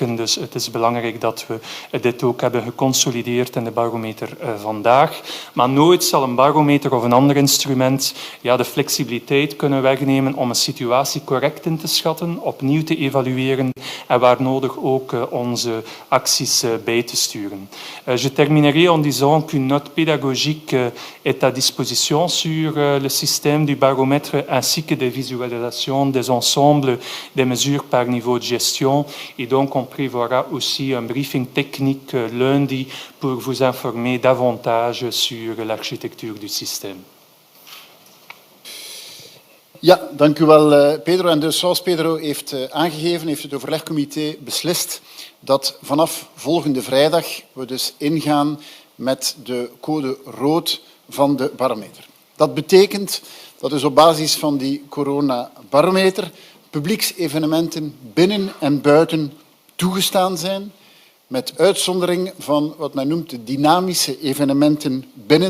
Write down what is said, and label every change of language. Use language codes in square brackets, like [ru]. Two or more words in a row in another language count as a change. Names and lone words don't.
[nl] Dus het is belangrijk dat we dit ook hebben geconsolideerd in de barometer vandaag. Maar nooit zal een barometer of een ander instrument de flexibiliteit kunnen wegnemen om een situatie correct in te schatten, opnieuw te evalueren en waar nodig ook onze acties bij te sturen. [fr] Je terminerai en disant qu'une note pédagogique est à disposition sur le système du baromètre ainsi que des visualisations des ensembles des mesures par niveau de gestion. Et donc on prévoira aussi un briefing technique lundi pour vous informer davantage sur l'architecture du système. [nl] Ja, dank u wel, Pedro. En dus zoals Pedro heeft aangegeven, heeft het overlegcomité beslist dat vanaf volgende vrijdag we dus ingaan met de code rood van de barometer. Dat betekent dat dus op basis van die coronabarometer publieksevenementen binnen en buiten toegestaan zijn, met uitzondering van wat men noemt de dynamische evenementen binnen.